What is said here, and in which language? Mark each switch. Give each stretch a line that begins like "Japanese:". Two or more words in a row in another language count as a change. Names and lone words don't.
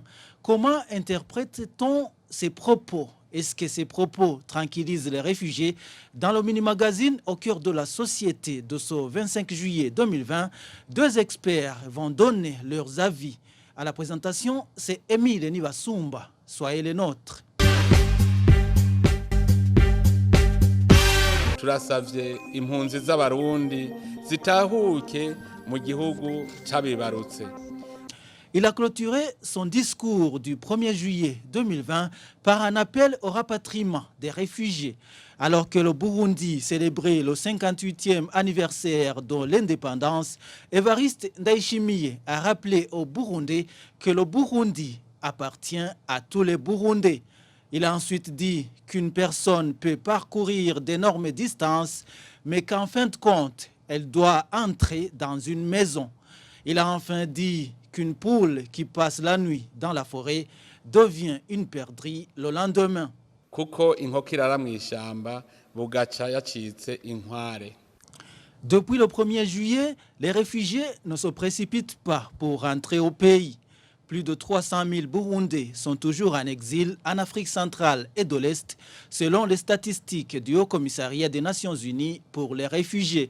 French: Comment interprète-t-on ces propos? Est-ce que ces propos tranquillisent les réfugiés? Dans le mini-magazine au cœur de la société de ce 25 juillet 2020, 2 experts vont donner leurs avis. À la présentation, c'est Émile Nibasumba. Soyez les nôtres.
Rundi: Turasavye impunzi z'abarundi zitahuke mu gihugu cabibarutse.
French: Il a clôturé son discours du 1er juillet 2020 par un appel au rapatriement des réfugiés. Alors que le Burundi célébrait le 58e anniversaire de l'indépendance, Évariste Ndayishimiye a rappelé aux Burundais que le Burundi appartient à tous les Burundais. Il a ensuite dit qu'une personne peut parcourir d'énormes distances, mais qu'en fin de compte, elle doit entrer dans une maison. Il a enfin dit qu'une poule qui passe la nuit dans la forêt devient une perdrix le lendemain.
Rundi: kuko inkoko irara mu ishyamba bugaca yacitse inkware.
French: Depuis le 1er juillet, les réfugiés ne se précipitent pas pour rentrer au pays. Plus de 300 000 Burundais sont toujours en exil en Afrique centrale et de l'Est, selon les statistiques du Haut Commissariat des Nations Unies pour les réfugiés.